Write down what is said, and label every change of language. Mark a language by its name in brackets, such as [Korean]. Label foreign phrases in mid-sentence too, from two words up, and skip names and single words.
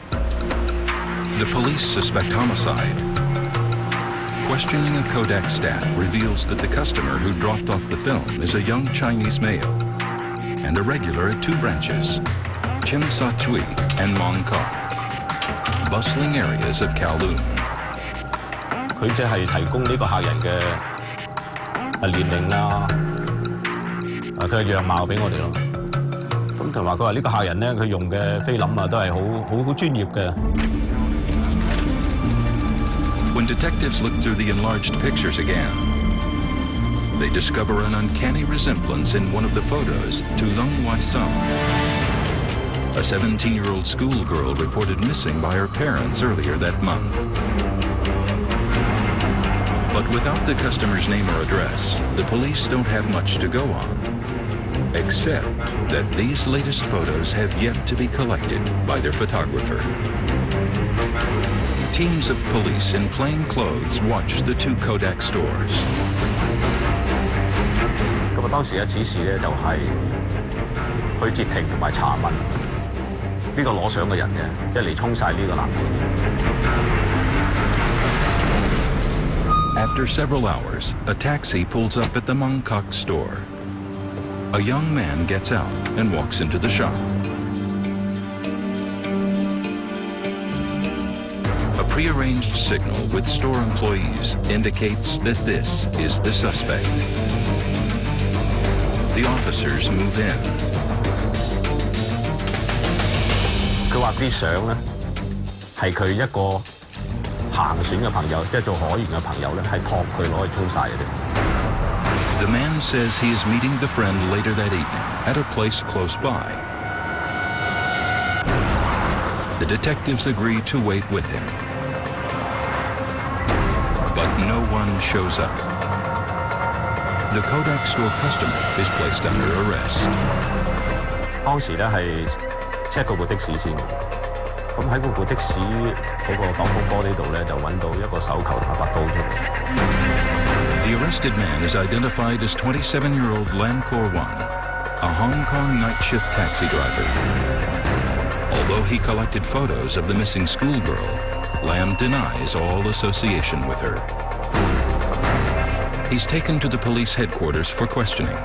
[English] The police suspect homicide. Questioning of Kodak staff reveals that the customer who dropped off the film is a young Chinese male and a regular at two branches, Tsim Sha Tsui and Mong Kok, bustling areas of Kowloon. [Cantonese] 佢即係提供呢個客人嘅年齡啦，佢嘅樣貌俾我哋咯。咁同埋佢話呢個客人咧，佢用嘅菲林啊都係好專業嘅。 [English] When detectives look through the enlarged pictures again, they discover an uncanny resemblance in one of the photos to Lung Wai-sung, a 17-year-old schoolgirl reported missing by her parents earlier that month. But without the customer's name or address, the police don't have much to go on, except that these latest photos have yet to be collected by their photographer. Teams of police in plain clothes watch the two Kodak stores. [Cantonese] 咁啊，當時嘅指示咧就係去截停同埋查問呢個攞相嘅人嘅，即係嚟沖曬呢個男子。 [English] After several hours, a taxi pulls up at the Mong Kok store. A young man gets out and walks into the shop. A prearranged signal with store employees indicates that this is the suspect. The officers move in. [Cantonese] 佢話啲相咧係佢一個行船嘅朋友，即係做海員嘅朋友咧，係託佢攞去沖曬嘅啫。 [English] The man says he is meeting the friend later that evening at a place close by. The detectives agree to wait with him. But no one shows up. The Kodak store customer is placed under arrest. [Cantonese] 當時咧係 check 嗰部的士先，咁喺嗰部的士嗰個擋風玻璃度咧就揾到一個手球同埋把刀出嚟。 [English] The arrested man is identified as 27-year-old Lam Kor-wan, a Hong Kong night shift taxi driver. Although he collected photos of the missing schoolgirl, Lam denies all association with her. He's taken to the police headquarters for questioning.